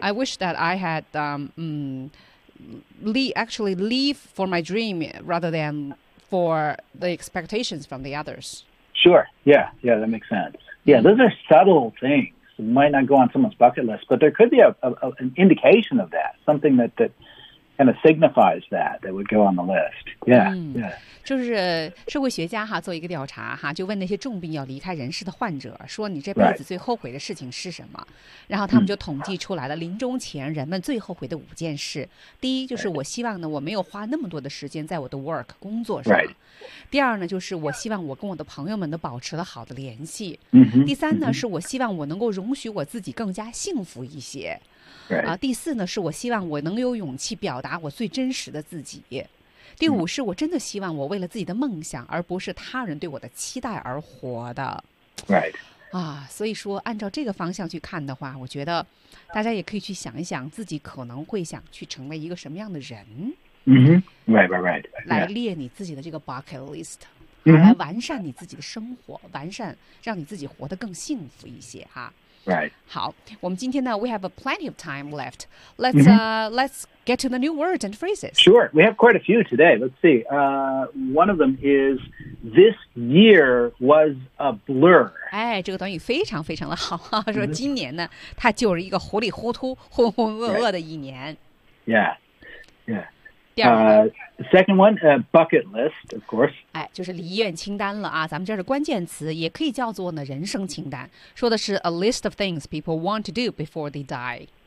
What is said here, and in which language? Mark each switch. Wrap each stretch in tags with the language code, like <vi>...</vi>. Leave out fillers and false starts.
<en>I wish that I had live for my dream rather than for the expectations from the others. Sure. Yeah, that makes sense. Yeah, those are subtle things. It might not go on someone's bucket list, but there could be an indication of that, something that kind of signifies that would go on the list. Yeah. Yeah.</en> <zh>就是社会学家哈做一个调查哈，就问那些重病要离开人世的患者，说你这辈子最后悔的事情是什么？然后他们就统计出来了临终前人们最后悔的五件事。第一就是我希望呢我没有花那么多的时间在我的 work 工作上。第二呢就是我希望我跟我的朋友们都保持了好的联系。第三呢是我希望我能够容许我自己更加幸福一些。第四呢是我希望我能有勇气表达我最真实的自己。第五是我真的希望我为了自己的梦想而不是他人对我的期待而活的。</zh> <en>Right.</en> <zh>所以说按照这个方向去看的话，我觉得大家也可以去想一想自己可能会想去成为一个什么样的人。</zh> <en>Mm-hmm. Right. Yeah.</en> <zh>来列你自己的这个 bucket list。来完善你自己的生活，完善让你自己活得更幸福一些哈。</zh> <en>Right.</en> <zh>好，我们今天呢</zh> <en>we have plenty of time left. Let's get to the new words and phrases. Sure. We have quite a few today. Let's see. One of them is this year was a blur.</en> <zh>哎，这个短语非常非常的好，说今年呢它就是一个糊里糊涂浑浑噩噩的一年。</zh> <en>Right. Yeah. Yeah. Second one, bucket list, of course.</en> <zh>哎，就是遗愿清单了啊。咱们这儿的关键词也可以叫做呢人生清单，说的是</zh> <en>a list of things people want to do before they die.</en>